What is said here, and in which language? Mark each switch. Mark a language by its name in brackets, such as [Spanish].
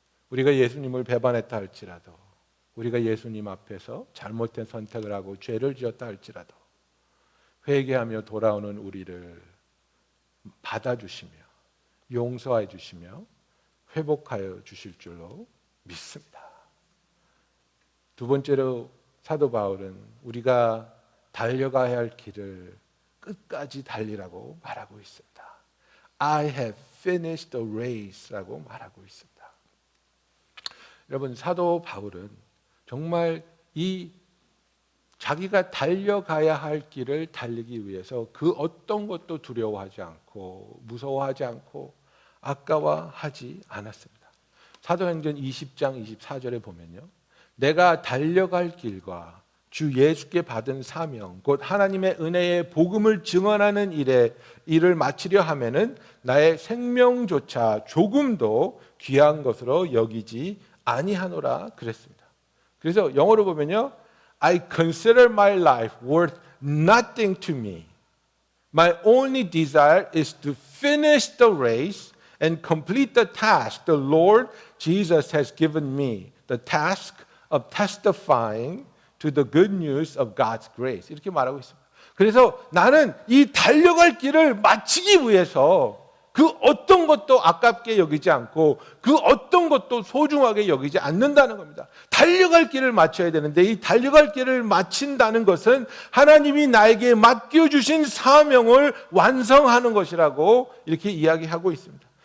[Korean] 우리가 예수님을 배반했다 할지라도, 우리가 예수님 앞에서 잘못된 선택을 하고 죄를 지었다 할지라도 회개하며 돌아오는 우리를 받아주시며 용서해 주시며 회복하여 주실 줄로 믿습니다. 두 번째로 사도 바울은 우리가 달려가야 할 길을 끝까지 달리라고 말하고 있습니다. [English] I have finished the race [Korean] 라고 말하고 있습니다. 여러분, 사도 바울은 정말 이 자기가 달려가야 할 길을 달리기 위해서 그 어떤 것도 두려워하지 않고 무서워하지 않고 아까워하지 않았습니다. 사도행전 20장 24절에 보면요, 내가 달려갈 길과 주 예수께 받은 사명 곧 하나님의 은혜의 복음을 증언하는 일을 마치려 하면은 나의 생명조차 조금도 귀한 것으로 여기지 아니하노라 그랬습니다. 그래서 영어로 보면요, [English] I consider my life worth nothing to me. My only desire is to finish the race and complete the task the Lord Jesus has given me, the task of testifying to the good news of God's grace. [Korean] 이렇게 말하고 있습니다. 그래서 나는 이 달려갈 길을 마치기 위해서 그 어떤 것도 아깝게 여기지 않고 그 어떤 것도 소중하게 여기지 않는다는 겁니다. 달려갈 길을 마쳐야 되는데 이 달려갈 길을 마친다는 것은 하나님이 나에게 맡겨주신 사명을 완성하는 것이라고 이렇게 이야기하고 있습니다.